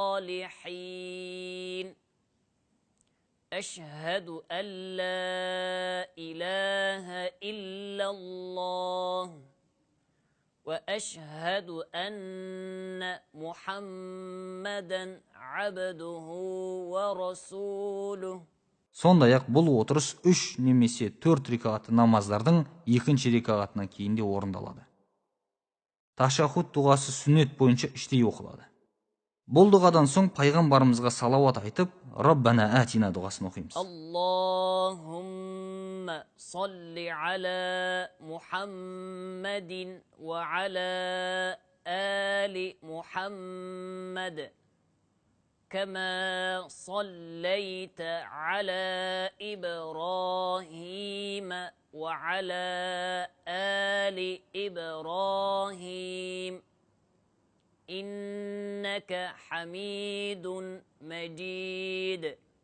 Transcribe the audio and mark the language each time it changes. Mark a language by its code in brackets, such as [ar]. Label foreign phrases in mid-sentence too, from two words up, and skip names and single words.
[ar] الصالحين أشهد أن لا إله إلا الله وأشهد أن محمدا عبده ورسوله. [kk] Сондай-ақ бұл отырыс 3 немесе 4 рекатты намаздардың екінші рекатынан кейін де орындалады. Ташаххуд дұғасы сүннет бойынша іштей оқылады. Бұл дұғадан соң пайғамбарымызға салауат айтып, [ar] ربنا آتنا [kk] дұғасын оқимыз. [ar] اللهم صل على محمد وعلى آل محمد. كما صليت على إبراهيم وعلى آل إبراهيم إنك حميد مجيد.